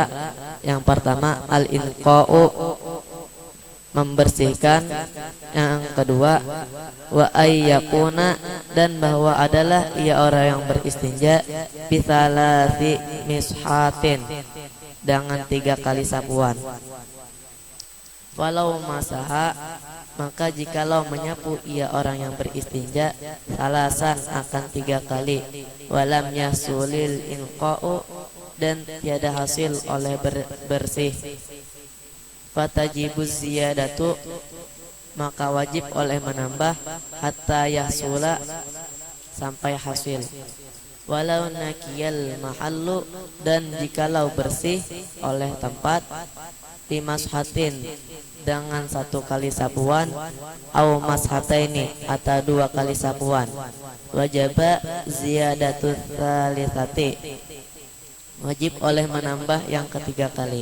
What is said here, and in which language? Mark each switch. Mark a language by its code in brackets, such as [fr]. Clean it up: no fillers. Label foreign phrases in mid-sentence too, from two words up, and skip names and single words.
[ms] Yang pertama al-inqa'u membersihkan, yang kedua [ar] وأن يكون [ms] dan bahwa adalah ia orang yang beristinja [ar] بثلاث مسحات [ms] dengan 3 kali sapuan. [ar] ولو مسح [ms] maka jikalau menyapu ia orang yang beristinja salasan akan 3 kali, [ar] ولم يحصل الإنقاء [ms] dan tiada hasil oleh bersih, [ar] فتجب الزيادة [ms] maka wajib oleh menambah [ar] حتى يحصل [ms] sampai hasil. [ar] ولو نقي المحل [ms] dan jikalau bersih oleh tempat bimashatin dengan 1 kali sapuan, [ar] أو مسحتين [ms] atau 2 kali sapuan, [ar] وجب زيادة ثالثة [ms] wajib oleh menambah yang ketiga kali.